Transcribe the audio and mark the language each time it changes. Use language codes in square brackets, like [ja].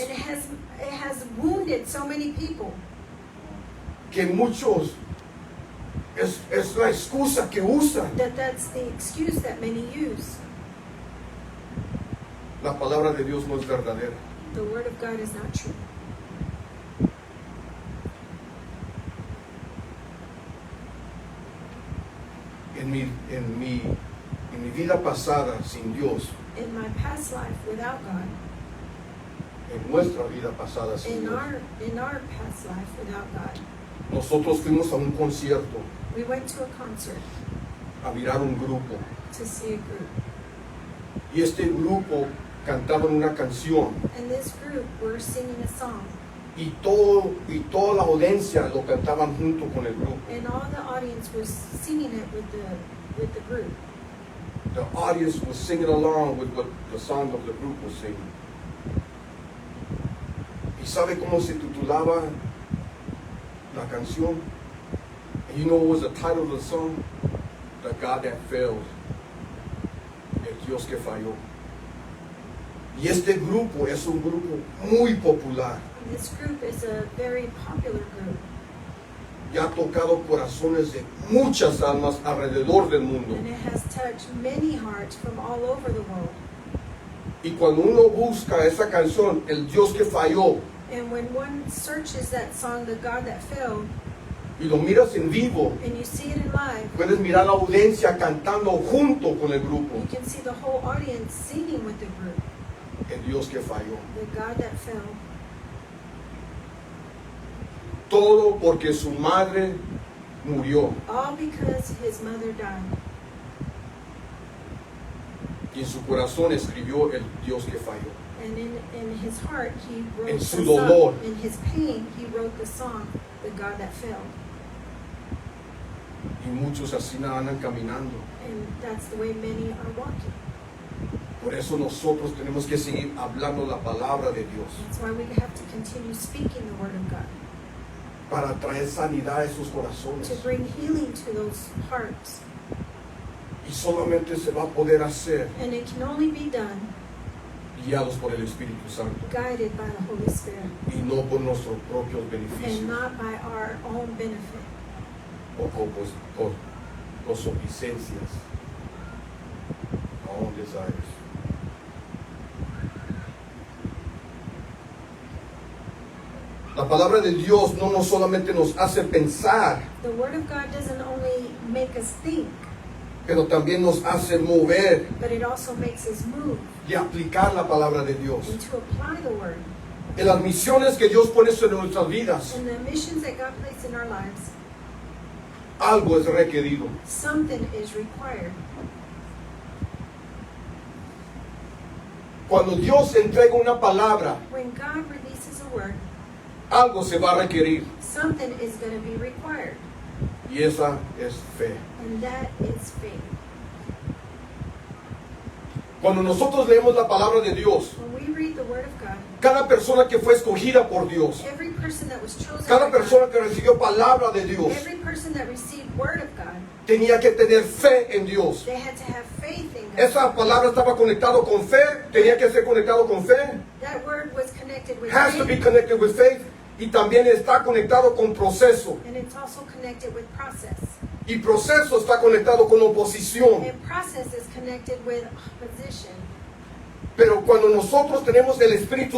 [en] And it has wounded so many people [es] que muchos es la excusa que usan. [en] that's the excuse that many use. [es] La palabra de Dios no es verdadera. [en] The Word of God is not true. [es] En mi vida pasada sin Dios, [en] In my past life without God, [es] en nuestra vida pasada sin [en] in [es] Dios, [en] our past life without God, [es] nosotros fuimos a un concierto [en] we went to a concert [es] a mirar un grupo. [en] to see a group. [es] Y este grupo cantaba una canción [en] And this group were singing a song. [es] y toda la audiencia lo cantaban junto con el grupo. [en] And all the audience was singing it with the group. The audience was singing along with what the song of the group was singing. [es] ¿Y sabe cómo se titulaba la canción? [en] And you know what was the title of the song? The God That Failed. [es] El Dios que falló. Y este grupo es un grupo muy popular. [en] And this group is a very popular group. [es] Y ha tocado corazones de muchas almas alrededor del mundo. [en] And it has touched many hearts from all over the world. [es] Y cuando uno busca esa canción, El Dios que falló, [en] And when one searches that song, The God That Failed, [es] y lo miras en vivo, [en] and you see it in live, [es] Puedes mirar la audiencia cantando junto con el grupo. [en] You can see the whole audience singing with the group. [es] El Dios que falló. [en] The God that fell. [es] Todo porque su madre murió. [en] All because his mother died. [es] Y en su corazón escribió el Dios que falló. [en] And in his heart, he wrote [es] En [en] the [es] su dolor. [en] In his pain, he wrote the song, The God That Fell. [es] Y muchos así andan caminando. [en] And that's the way many are walking. [es] Por eso nosotros tenemos que seguir hablando la palabra de Dios. [en] That's why we have to continue speaking the Word of God. [es] Para traer sanidad a esos [en] To [es] corazones. [en] bring healing to those hearts. [es] Y solamente se va a poder hacer [en] And it can only be done [es] guiados por el Espíritu Santo. [en] guided by the Holy Spirit. [es] Y no por nuestros propios [en] And [es] beneficios. [en] not by our own benefit. [es] O por consuficiencias. [en] Our own desires. [es] La palabra de Dios no solamente nos hace pensar, [en] The Word of God doesn't only make us think, [es] pero también nos hace mover [en] but it also makes us move [es] y aplicar la palabra de Dios. [en] and to apply the Word. [es] En las misiones que Dios pone en nuestras vidas, [en] And the missions that God placed in our lives, [es] algo es requerido. [en] something is required. [es] Cuando Dios entrega una palabra, [en] When God releases a word, [es] algo se va a requerir. [en] something is going to be required. [es] Y esa es fe. [en] And that is faith. [es] Cuando nosotros leemos la palabra de Dios, [en] When we read the Word of God, [es] cada persona que fue escogida por Dios, [en] every person that was chosen [es] cada [en] by God, [es] persona que recibió palabra de Dios, [en] every person that received Word of God, [es] tenía que tener fe en Dios. [en] they had to have faith in God. [es] Esa palabra estaba conectado con fe, tenía que ser conectado con fe, [en] That word was connected with has to be faith, connected with faith, [es] y también está conectado con proceso. [en] and it's also connected with process. [es] Y proceso está conectado con oposición. [en] And process is connected with opposition. [es] Pero cuando nosotros tenemos el Espíritu